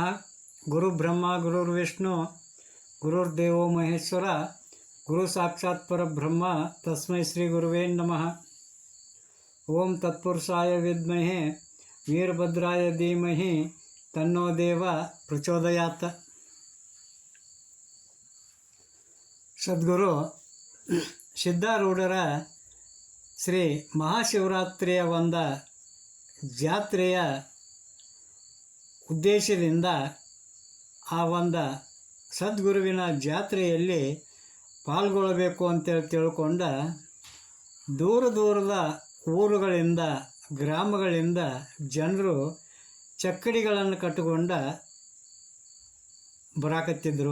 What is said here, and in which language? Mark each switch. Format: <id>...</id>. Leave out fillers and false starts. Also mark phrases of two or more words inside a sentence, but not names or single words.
<sa>ಗುರು ಬ್ರಹ್ಮ ಗುರುರ್ವಿಷ್ಣು ಗುರುರ್ದೇವೋ ಮಹೇಶ್ವರ ಗುರು ಸಾಕ್ಷಾತ್ ಪರಬ್ರಹ್ಮ ತಸ್ಮೈ ಶ್ರೀ ಗುರುವೇ ನಮಃ. ಓಂ ತತ್ಪುರುಷಾಯ ವಿದ್ಮಹೆ ವೀರಭದ್ರಾಯ ಧೀಮಹಿ ತನ್ನೋ ದೇವ ಪ್ರಚೋದಯಾತ್.</sa> <kn>ಸದ್ಗುರು ಸಿದ್ಧಾರೂಢರ ಶ್ರೀ ಮಹಾಶಿವರಾತ್ರಿಯ ಒಂದು ಜಾತ್ರೆಯ ಉದ್ದೇಶದಿಂದ ಆ ಒಂದು ಸದ್ಗುರುವಿನ ಜಾತ್ರೆಯಲ್ಲಿ ಪಾಲ್ಗೊಳ್ಳಬೇಕು ಅಂತೇಳಿ ತಿಳ್ಕೊಂಡ ದೂರದ ಊರುಗಳಿಂದ ಗ್ರಾಮಗಳಿಂದ ಜನರು ಚಕ್ಕಡಿಗಳನ್ನು ಕಟ್ಟಿಕೊಂಡ ಬರಾಕತ್ತಿದ್ರು.</kn>